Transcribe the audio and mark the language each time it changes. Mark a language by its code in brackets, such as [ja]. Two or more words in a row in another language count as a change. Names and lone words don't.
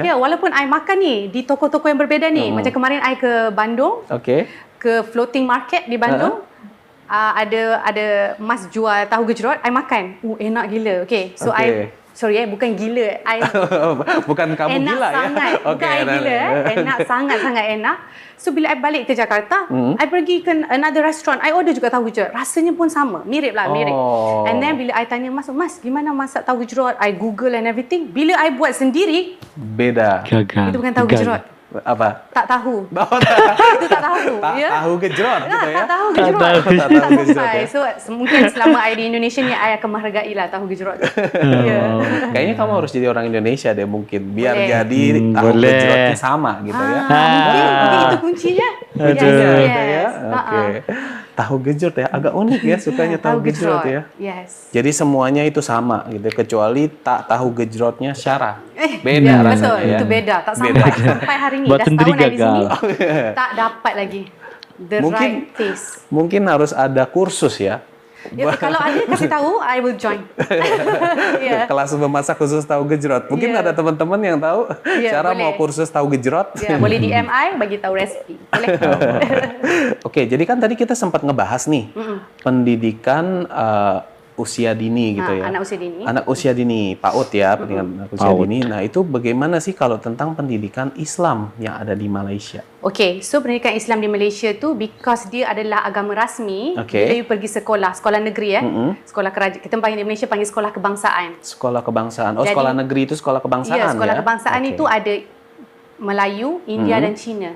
[ms] Ya, walaupun I makan ni di toko-toko yang berbeza ni. Macam kemarin I ke Bandung, [id] Oke. [ms] ke [en] floating market [ms] di Bandung. Ada mas jual tahu gejrot, I makan. Enak gila. [en] Okay, so [id] Okay. [ms] bukan gila. [id] Bukan kamu [ms] Enak [id] gila ya? [ms] sangat. Bukan I gila. Enak sangat-sangat enak. So bila I balik ke Jakarta, I pergi ke [en] another restaurant. [ms] I order juga tahu gejrot. Rasanya pun sama. Mirip lah, mirip. [id] Oh. [en] And then [ms] bila I tanya mas, gimana masak tahu gejrot? [en] I Google and everything. [ms] Bila I buat sendiri, [id] Beda. [ms] Gagal. itu bukan tahu Gagal. gejrot. [id] Apa? [ms] Tak tahu. [id] Oh, [ms] Itu tak tahu. Ya? [id] tahu gejrot gitu ya? [ms] Tak tahu gejrot. Tak tahu Tak gejrot sampai. [id] ya? [ms] So mungkin selama I di Indonesia ni, I akan menghargai lah tahu gejrot. Ya. [id] Kayaknya kamu harus jadi orang Indonesia deh mungkin. Biar [ms] Boleh. [id] jadi tahu [ms] boleh. [id] gejrotnya sama gitu ya. Mungkin itu kuncinya. Gitu ya? [ms] Yes. [id] Oke. Tahu gejrot ya, agak unik ya sukanya tahu gejrot ya. [ms] Yes. [id] Jadi semuanya itu sama gitu, kecuali tak tahu gejrotnya Syara. Beda [ms] Ya, [id] rasanya [ms] betul. [id] ya. [ms] Itu beda. Tak [id] Beda. [ms] sampai hari ni. Buat Dah sendiri setahun I di sini, gagal. tak dapat lagi. [en] The [id] Mungkin- [en] right taste. [id] Mungkin harus ada kursus ya. [ms] Ya, kalau ada kasih tahu, [en] I will join. [id] Ya. Kelas memasak khusus tahu gejrot. Mungkin Ya. ada teman-teman yang tahu [ms] Ya, [id] Syara [ms] boleh. [id] mau kursus tahu gejrot. [ms] Ya, boleh DM I bagi tahu resipi. [id] Boleh. Oke, jadi kan tadi kita sempat ngebahas nih pendidikan usia dini gitu ya. Anak usia dini. Anak usia dini, PAUD ya, pendidikan anak usia PAUD. dini. Nah, itu bagaimana sih kalau tentang pendidikan Islam yang ada di Malaysia? [en] Okay, so [ms] pendidikan Islam di Malaysia tu because dia adalah agama rasmi. [id] Okay. [ms] Bila you pergi sekolah negeri sekolah kerajaan. Kita panggil di Malaysia panggil sekolah kebangsaan. [id] Sekolah kebangsaan. Oh, [ms] Jadi- [id] sekolah negeri itu sekolah kebangsaan [ms] Ya, sekolah [id] ya? [ms] kebangsaan [id] Oke. [ms] itu ada Melayu, India dan Cina.